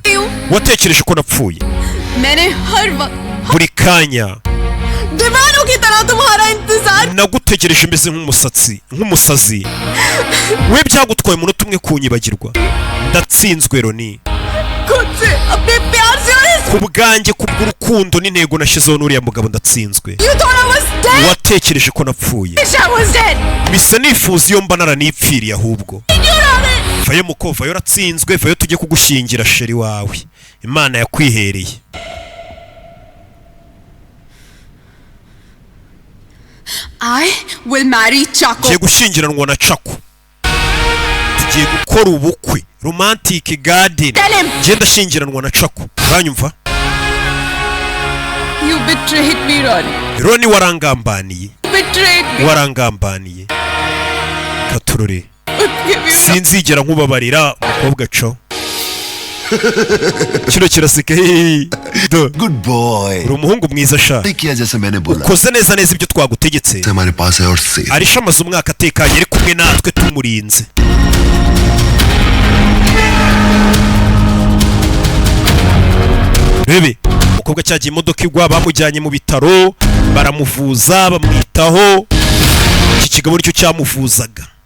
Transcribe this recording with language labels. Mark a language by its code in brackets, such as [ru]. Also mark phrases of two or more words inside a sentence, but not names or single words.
[rw] Watekereje ko napfuye? [hi] मैंने हर वक्त [rw] Buri kanya [hi] दीवानों की तरह तुम्हारा इंतजार. [rw] nagutegereje meze nk'umusazi. We byagutwaye umunota umwe kunyibagirwa. Ndatsinzwe Roni. [hi] खुद से अपने प्यार से और इस. [rw] Ku bwanjye kubw'urukundo n'intego nashyizeho n'uriya mugabo ndatsinzwe. [en] You thought I was dead. [rw] Watekereje ko napfuye. [en] I was dead. [rw] Bisa nifuza iyo mba naranipfiriye ahubwo. Vayo muko, vayo ratsinzwe, vayo tujye kugushyingira sheri wawe. Imana yakwihereye. [en] I will marry Chaco. [rw] Tugiye gushyingiranwa na Chaco. Tugiye gukora ubukwe. [en] Romantic garden. Tell him. [rw] Ngiye ndashyingiranwa na Chaco. Uranyumva? [en] You betrayed me, Ronnie. [rw] Roni warangambaniye. [en] Betrayed me. [rw] Warangambaniye. Katurore. [en] Give you [rw] Sinzigera nkubabarira umukobwa co. Kino kiraseka. [en] good boy [rw] Uri umuhungu mwiza sha. [hi] किया जैसे मैंने बोला [rw] Ukoze neza neza ibyo twagutegetse. [hi] हमारे पास है और सेफ [rw] Arisha amaze umwaka atekanye ari kumwe natwe tumurinze. Rebe, umukobwa cyagiye imodoka igwa bamujyanye mu bitaro, baramuvuza, bamwitaho. Iki kigabo nicyo cyamuvuzaga.